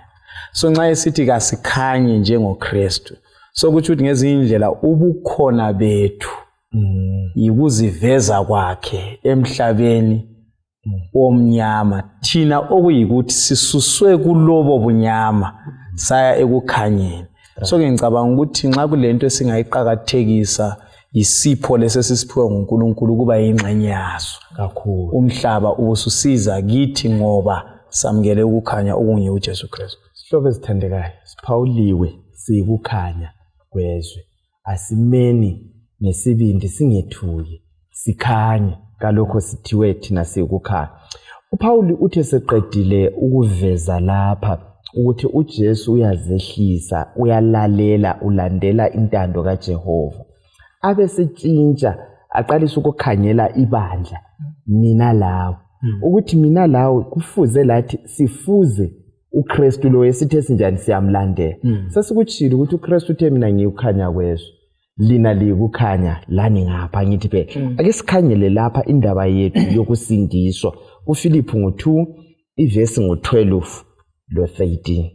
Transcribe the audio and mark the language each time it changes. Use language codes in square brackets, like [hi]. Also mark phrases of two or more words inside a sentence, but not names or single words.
[nd] So nxa esithi kasikhanye njengoKristu sokuthi ukuthi ngezinye indlela ubukhona bethu yikuziveza kwakhe emhlabeni omnyama thina okuyikuthi sisuswe kulobo bunyama saya ekukhanyeni. So ngicabanga ukuthi nxa kulento esingayiqakathekisa isipho lesesiphiwe nguNkulunkulu kuba yingxenye yaso kakhulu. Umhlaba ubususiza kithi ngoba samukele ukukhanya okunye uJesu Kristu. Sihlobo esithandekayo, siphawuliwe sikukhanya kwezwe. Asimeni nesibindi singethuki, sikhanye kalokho sithiwe thina sikukhanya. uPaul uthi seqedile ukuveza lapha ukuthi uJesu uyazehlisa, uyalalela, ulandela intando kaJehova. Abe sitshintsha aqalisa ukukhanyela ibandla mina lawe ukuthi mina lawe kufuze lathi sifuze uKristu lo esithe sinjani siyamlandela sesikuchila ukuthi uKristu uthe mina ngiyukhanya kwezwe lina likukhanya lani ngapha ngithi phela ake sikhangele lapha indaba yethu yokusindiswa uFiliphu ngo2 ivesi ngo12 lo 13